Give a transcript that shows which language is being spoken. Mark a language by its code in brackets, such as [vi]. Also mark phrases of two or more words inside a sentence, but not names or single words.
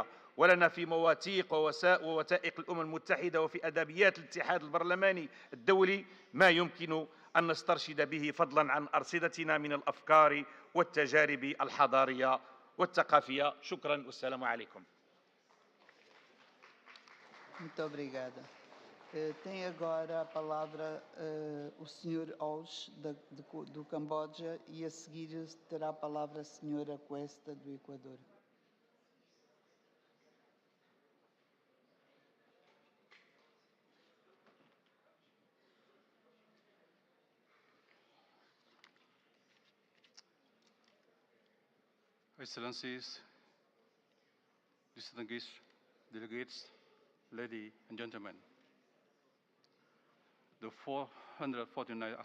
[ar] ولنا في مواثيق ووثائق الأمم المتحدة وفي أدبيات الاتحاد البرلماني الدولي ما يمكن أن نسترشد به فضلا عن أرصدتنا من الأفكار والتجارب الحضارية والثقافية. شكرا والسلام عليكم. [pt] Muito obrigada. Tem agora a palavra o Sr. Osh, do Camboja, e a seguir terá a palavra a Sra. Cuesta, do Equador. [en] Excellencies, distinguished delegates, ladies and gentlemen, the 449th